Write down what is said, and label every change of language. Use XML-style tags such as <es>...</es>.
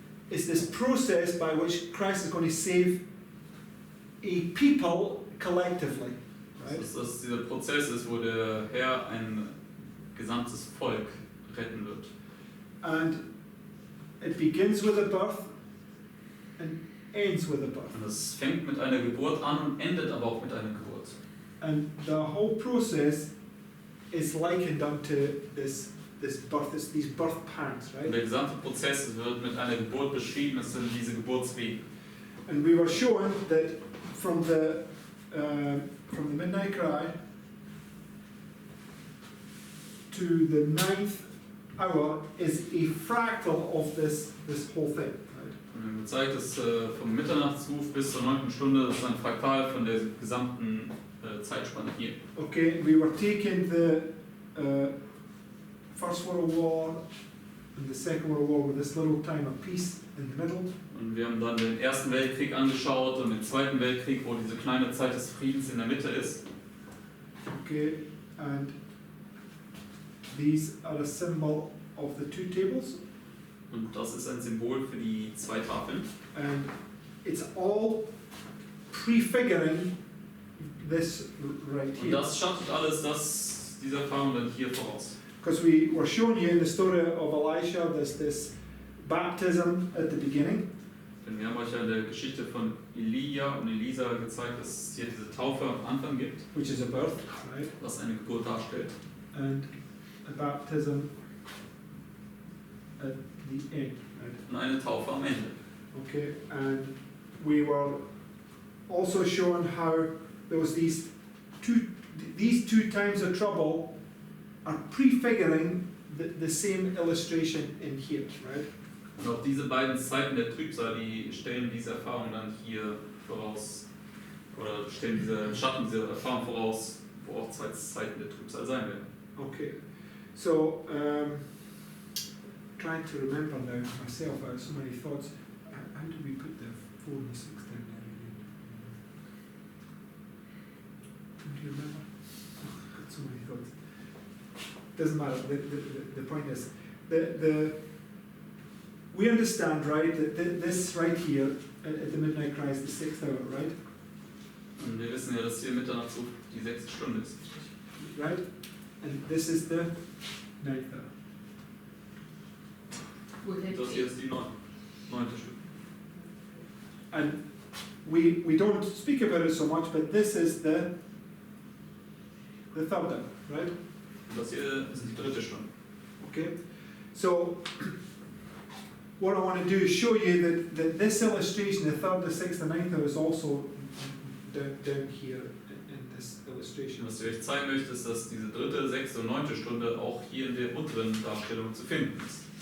<en>is this process by which Christ is going to save a people collectively, right?</en> <de>dass dieser Prozess ist, wo der Herr ein gesamtes Volk retten wird.</de> <en>And it begins with a birth and ends with a birth.</en> <de>Und es fängt mit einer Geburt an und endet aber auch mit einer Geburt.</de> <en>And the whole process is likened unto these birth pangs,</en> <de>Und der gesamte Prozess wird mit einer Geburt beschrieben, es sind diese Geburtswege.</de> <en>And we were shown that from the midnight cry to the 9th hour is a fractal of this whole thing, right?</en> <de>Und wir haben gezeigt, dass vom Mitternachtsruf bis zur 9. Stunde, das ist ein Fraktal von der gesamten Zeitspanne hier.</de> <en>Okay, we were taking the First World War and the Second World War with this little time of peace in the middle.</en> <de>Und wir haben dann den Ersten Weltkrieg angeschaut und den Zweiten Weltkrieg, wo diese kleine Zeit des Friedens in der Mitte ist.</de> <en>Okay, and these are a symbol of the two tables.</en> <de>Und das ist ein Symbol für die zwei Tafeln.</de> <en>And it's all prefiguring this right</en> <de>Und</de> <en>here.</en> <de>das schafft alles diese Erfahrung dann hier voraus.</de> <en>Because we were shown here in the story of Elisha, there's this baptism at the beginning.</en> <de>Denn wir haben euch ja in der Geschichte von Elia und Elisa gezeigt, dass es hier diese Taufe am Anfang gibt,</de> <en>Which is a birth, right?</en> <de>was eine Geburt darstellt.</de> <en>And a baptism at the end, right?</en> <de>Und eine Taufe am Ende.</de> <en>Okay, and we were also shown how there was these two times of trouble are prefiguring the same illustration in here, right?</en> <de>Und auch diese beiden Zeiten der Trübsal, die stellen diese Erfahrung dann hier voraus, oder stellen diese Schatten dieser Erfahrung voraus, wo auch zwei Zeiten der Trübsal sein werden.</de> <en>Okay, so trying to remember now myself, I have so many thoughts. How do we put the 4 and the 6 down there again? Do you remember? I've got so many thoughts. Doesn't matter. The point is, we understand, right, that this right here at the midnight cry is the 6th hour, right?</en> <de>Und wir wissen ja, dass hier Mitternachtsruf die 6. Stunde ist.</de> <en>Right? And this is the 9th hour.</en> <de>Das hier ist die 9. Stunde.</de> <en>And we don't speak about it so much, but this is the 3rd hour, right?</en> <de>Und das hier ist die 3. Stunde.</de> <en>Okay? So what I want to do is show you that this illustration, the 3rd, the 6th, and 9th, is also down here in this illustration.</en> <de>Was ich euch zeigen möchte, ist, dass diese 3., 6. und 9. Stunde auch hier in der unteren Darstellung zu finden ist.</de>